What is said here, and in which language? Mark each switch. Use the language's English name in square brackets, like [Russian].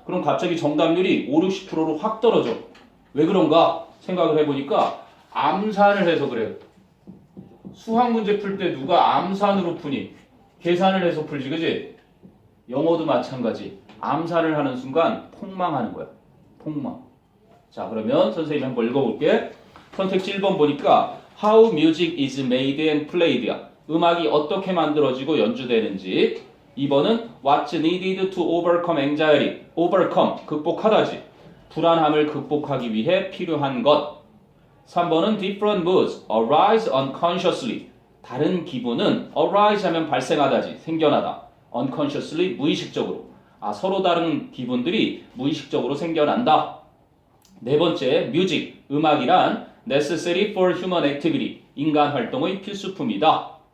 [Korean] 그럼 갑자기 정답률이 5, 60%로 확 떨어져. 왜 그런가 생각을 해보니까 암산을 해서 그래요. 수학 문제 풀 때 누가 암산으로 푸니? 계산을 해서 풀지, 그지? 영어도 마찬가지. 암산을 하는 순간 폭망하는 거야. 폭망. 자 그러면 선생님이 한번 읽어볼게. 선택지 1번 보니까 [English] How music is made and played야. [Korean] 음악이 어떻게 만들어지고 연주되는지. [English] 2번은 What's needed to overcome anxiety. [Korean] overcome, 극복하다지. 불안함을 극복하기 위해 필요한 것. [English] 3번은 Different moods arise unconsciously. [Korean] 다른 기분은 arise 하면 발생하다지. 생겨나다. unconsciously, 무의식적으로. 서로 다른 기분들이 무의식적으로 생겨난다. 네 번째, music, 음악이란 [English] necessary for human activity, [Korean] 인간 활동의 필수품이다.